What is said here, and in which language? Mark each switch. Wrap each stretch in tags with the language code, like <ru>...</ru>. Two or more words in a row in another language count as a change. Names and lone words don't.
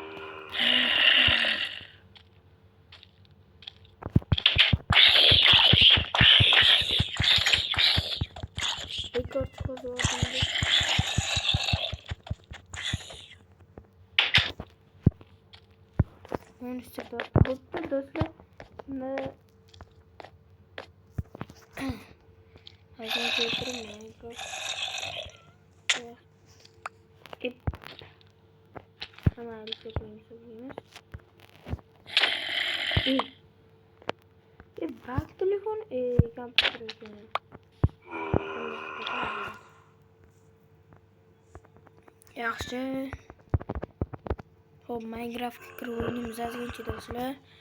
<uz>Rekord qo'zg'oldi. Monster bo'pti do'stlar. Hozir keltirmayman.</uz> <tr>Hemen yapayım. Bak telefon kompüter.</tr> <uz>Yaxshi. Hop, Minecraft kirib o'ynaymiz azgincha do'stlar.</uz>